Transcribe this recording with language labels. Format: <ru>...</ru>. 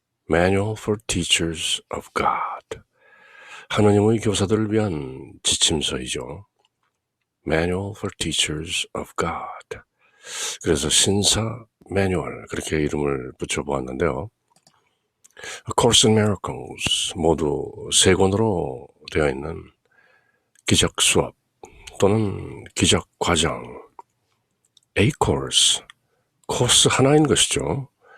<en>Manual for Teachers of God.</en> <ko>하느님의 교사들을 위한 지침서이죠.</ko> <en>Manual for Teachers of God.</en> <ko>그래서 신사 매뉴얼 그렇게 이름을 붙여보았는데요. A Course in Miracles 모두 세 권으로 되어 있는 기적 수업 또는 기적 과정 A Course, 코스 하나인 것이죠.</ko>